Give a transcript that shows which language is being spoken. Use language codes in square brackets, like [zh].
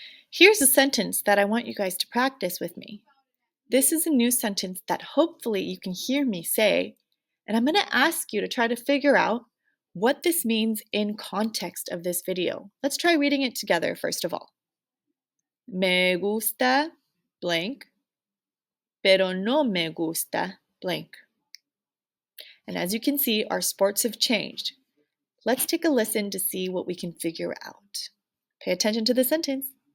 [en] Here's a sentence that I want you guys to practice with me. This is a new sentence that hopefully you can hear me say, and I'm going to ask you to try to figure out what this means in context of this video. Let's try reading it together first of all. [es] Me gusta blank, pero no me gusta blank. [en] And as you can see, our sports have changed. Let's take a listen to see what we can figure out. Pay attention to the sentence.